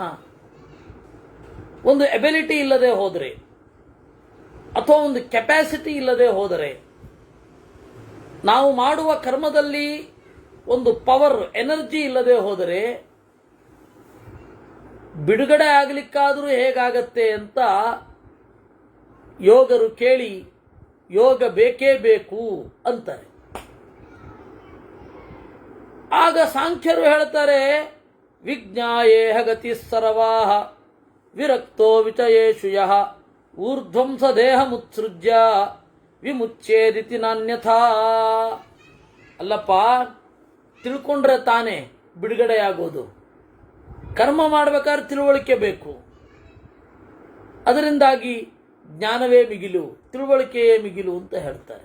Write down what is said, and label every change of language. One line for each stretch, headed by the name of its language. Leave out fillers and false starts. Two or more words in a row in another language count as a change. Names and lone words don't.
Kannada: ಒಂದು ಎಬಿಲಿಟಿ ಇಲ್ಲದೆ ಹೋದರೆ ಅಥವಾ ಒಂದು ಕೆಪಾಸಿಟಿ ಇಲ್ಲದೆ ಹೋದರೆ, ನಾವು ಮಾಡುವ ಕರ್ಮದಲ್ಲಿ ಒಂದು
English: power energy
Kannada: ಇಲ್ಲದೆ ಹೋದರೆ ಬಿಡುಗಡೆ ಆಗಲಿಕ್ಕಾದರೂ ಹೇಗಾಗತ್ತೆ ಅಂತ ಯೋಗರು ಕೇಳಿ ಯೋಗ ಬೇಕೇ ಬೇಕು ಅಂತಾರೆ. ಆಗ ಸಾಂಖ್ಯರು ಹೇಳ್ತಾರೆ,
Sanskrit: ವಿಜ್ಞಾಯೇಹ ಗತಿ ಸರ್ವಾಹ ವಿರಕ್ತೋ ವಿಚಯೇಷು ಯಃ ಊರ್ಧ್ವಂ ಸ ದೇಹಮುತ್ಸೃಜ್ಯ ವಿಮುಚ್ಚೇದಿತಿ ನಾನ್ಯಥಾ.
Kannada: ಅಲ್ಲಪ್ಪ, ತಿಳ್ಕೊಂಡ್ರೆ ತಾನೇ ಬಿಡುಗಡೆಯಾಗೋದು. ಕರ್ಮ ಮಾಡಬೇಕಾದ್ರೆ ತಿಳುವಳಿಕೆ ಬೇಕು. ಅದರಿಂದಾಗಿ ಜ್ಞಾನವೇ ಮಿಗಿಲು, ತಿಳುವಳಿಕೆಯೇ ಮಿಗಿಲು ಅಂತ ಹೇಳ್ತಾರೆ.